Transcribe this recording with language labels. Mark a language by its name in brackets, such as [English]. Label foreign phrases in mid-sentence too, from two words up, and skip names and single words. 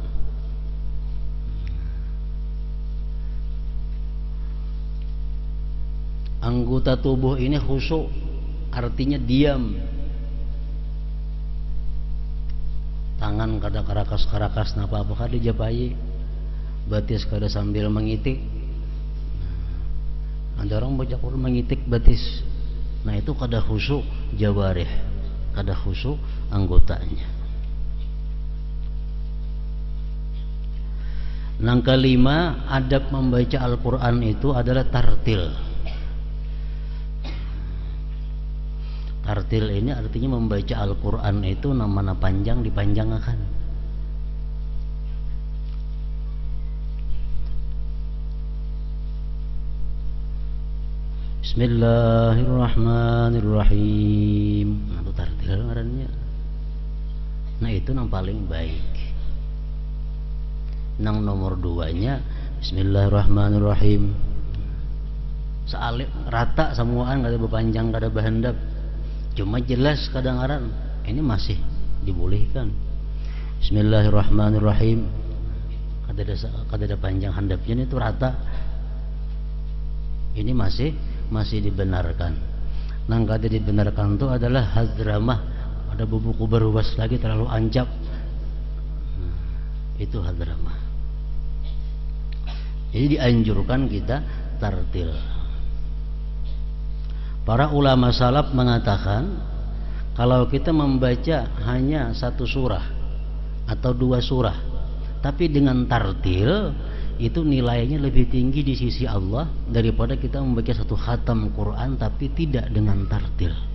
[Indonesian] Anggota tubuh ini khusyuk, artinya diam. [Banjar] Tangan kada karakas-karakas napa apa kada japai, batis kada sambil mengitik. [Indonesian] Ada orang baca Quran mengitik batis. [Banjar] Nah itu kada khusyuk jawarih, kada khusyuk anggotanya. [Indonesian] Yang kelima, adab membaca Al-Quran itu adalah tartil. Tartil ini artinya membaca Al-Quran itu nama panjang dipanjangkan. [Arabic] Bismillahirrahmanirrahim. [Banjar] Nah itu tartil ngarannya. Nah itu yang paling baik. [Indonesian] Yang nomor 2-nya Bismillahirrahmanirrahim. [Banjar] Sealip rata semuaan, kada berpanjang, kada berhendap. [Indonesian] Cuma jelas kadang-kadang ini masih dibolehkan. [Banjar] Bismillahirrahmanirrahim. Kada ada panjang handapnya, itu rata. [Indonesian] Ini masih dibenarkan. [Banjar] Nang kada dibenarkan itu adalah hadramah. Ada buku berwas lagi terlalu ancap. [Indonesian] Itu hadramah. Jadi dianjurkan kita tartil. Para ulama salaf mengatakan kalau kita membaca hanya satu surah atau 2 surah tapi dengan tartil, itu nilainya lebih tinggi di sisi Allah daripada kita membaca satu khatam Quran tapi tidak dengan tartil.